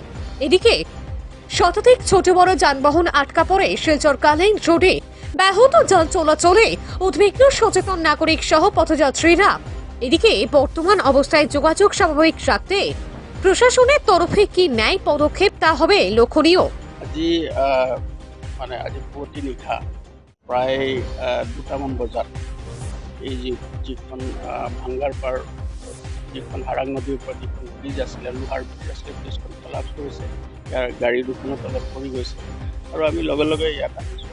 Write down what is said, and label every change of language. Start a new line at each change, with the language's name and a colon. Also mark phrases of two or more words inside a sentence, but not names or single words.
Bangla: এদিকে শতাধিক ছোট বড় যানবাহন আটকা পড়ে শিলচর কালাইন রোডে। ব্যাহত যান চলাচলে উদ্বিগ্ন সচেতন নাগরিক সহ পথযাত্রীরা। এদিকে বর্তমান অবস্থায় যোগাযোগ স্বাভাবিক রাখতে প্রশাসনের তরফে কি ন্যায় পদক্ষেপ তা হবে লক্ষণীয়।
Assamese: আজি পুৱতি নিশা প্ৰায় 2টামান বজাত এই যিখন ভাঙ্গাৰপাৰ যিখন হাৰাং নদীৰ ওপৰত যিখন ব্ৰিজ আছিলে, লোহাৰ ব্ৰিজ আছিলে, ব্ৰিজখন কলাপছ কৰিছে। ইয়াৰ গাড়ী দুখনৰ তলত পৰি গৈছে আৰু আমি লগে লগে ইয়াত আহিছোঁ।